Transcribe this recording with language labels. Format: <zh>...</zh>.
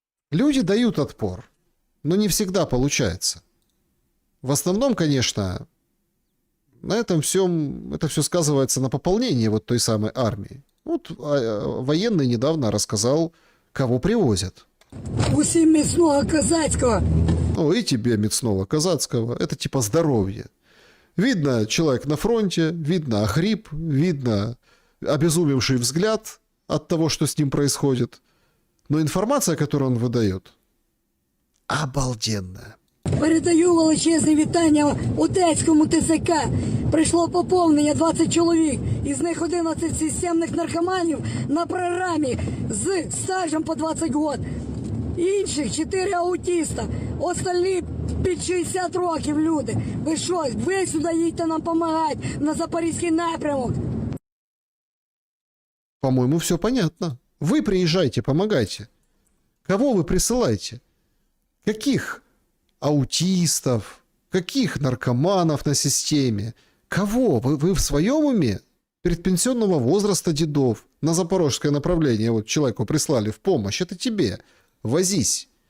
<ru>Люди дают отпор, но не всегда получается. В основном, конечно, на этом всем, это все сказывается на пополнении вот той самой армии. Вот военный недавно рассказал, кого привозят.</ru> <uk>Усім міцного козацького.</uk> <ru>Ну и тебе міцного казацкого. Это типа здоровье. Видно, человек на фронте, видно охрип, видно обезумевший взгляд от того, что с ним происходит. Но информация, которую он выдает, обалденная.</ru> <uk>Передаю величезне вітання Одеському ТЦК. Прийшло поповнення 20 чоловік. Із них 11 системних наркоманів на програмі з стажем по 20 років. Інших 4 аутиста. Остальні під 60 років люди. Ви що, ви сюди їдьте нам допомагати на Запорізький напрямок.</uk> <ru>По-моему, все понятно. Вы приезжайте, помогайте. Кого вы присылаете? Каких аутистов? Каких наркоманов на системе? Кого? Вы в своем уме? Предпенсионного возраста дедов на запорожское направление вот человеку прислали в помощь. Это тебе. Возись.</ru>